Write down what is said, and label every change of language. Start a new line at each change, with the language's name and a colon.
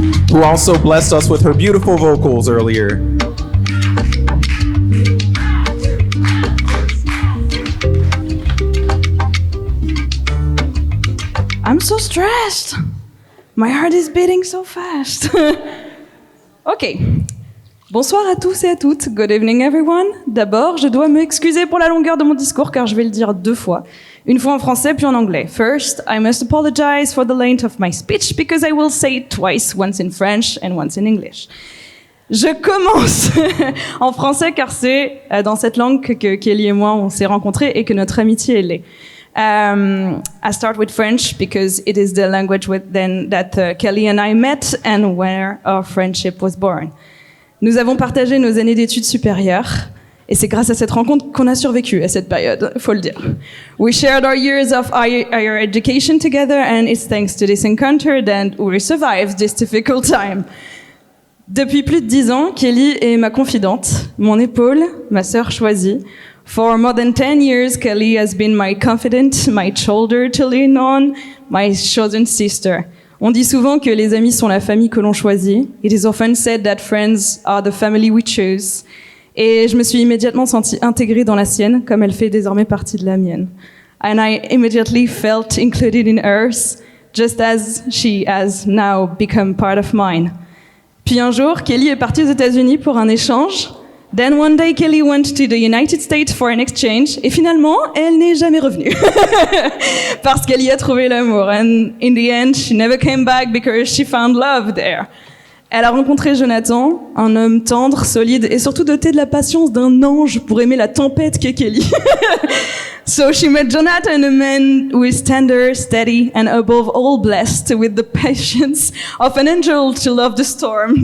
English: Who also blessed us with her beautiful vocals earlier. I'm so stressed. My heart is beating so fast. Ok.
French: Bonsoir à tous et à toutes.
English: Good evening everyone.
French: D'abord, je dois m'excuser pour la longueur de mon discours car je vais le dire 2 fois. Une fois en français puis en anglais.
English: First, I must apologize for the length of my speech because I will say it twice, once in French and once in English.
French: Je commence en français car c'est dans cette langue que Kelly et moi on s'est rencontrés et que notre amitié est née.
English: I start with French because it is the language that Kelly and I met and where our friendship was born.
French: Nous avons partagé nos années d'études supérieures. Et c'est grâce à cette rencontre qu'on a survécu à cette période, faut le dire.
English: We shared our years of higher education together, and it's thanks to this encounter that we survived this difficult time.
French: Depuis plus de 10 ans, Kelly est ma confidente, mon épaule, ma sœur choisie.
English: For more than 10 years, Kelly has been my confidant, my shoulder to lean on, my chosen sister.
French: On dit souvent que les amis sont la famille que l'on choisit.
English: It is often said that friends are the family we choose.
French: Et je me suis immédiatement sentie intégrée dans la sienne, comme elle fait désormais partie de la mienne.
English: And I immediately felt included in hers, just as she has now become part of mine.
French: Puis un jour, Kelly est partie aux États-Unis pour un échange.
English: Then one day, Kelly went to the United States for an exchange.
French: Et finalement, elle n'est jamais revenue. Parce qu'elle y a trouvé l'amour.
English: And in the end, she never came back because she found love there.
French: Elle a rencontré Jonathan, un homme tendre, solide et surtout doté de la patience d'un ange pour aimer la tempête qu'est Kelly.
English: So she met Jonathan, a man who is tender, steady, and above all blessed with the patience of an angel to love the storm.